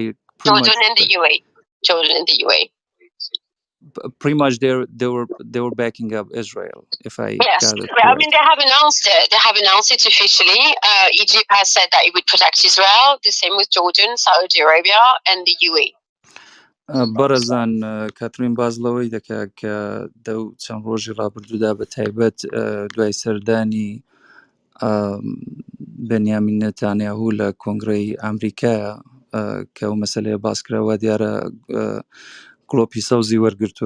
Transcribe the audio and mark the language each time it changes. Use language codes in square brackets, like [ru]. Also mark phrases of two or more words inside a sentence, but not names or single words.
[en] Jordan and the UAE. Jordan and the UAE. Pretty much they were backing up Israel, if I got it correct. I mean, they have announced it. They have announced it officially. Egypt has said that it would protect Israel. The same with Jordan, Saudi Arabia, and the UAE. [ckb] بەرەزان کاترین باز لەوەی دەکا کە دەو چەند ڕۆژی ڕابردوودا بە تایبەت دوای سەردانی بەنیامین نێتانیاهوو لە کۆنگرەی ئەمریکایە کە ئەو مەسەلەیە باسکراوە دیارە گڵۆپی سەوزی وەرگرتووە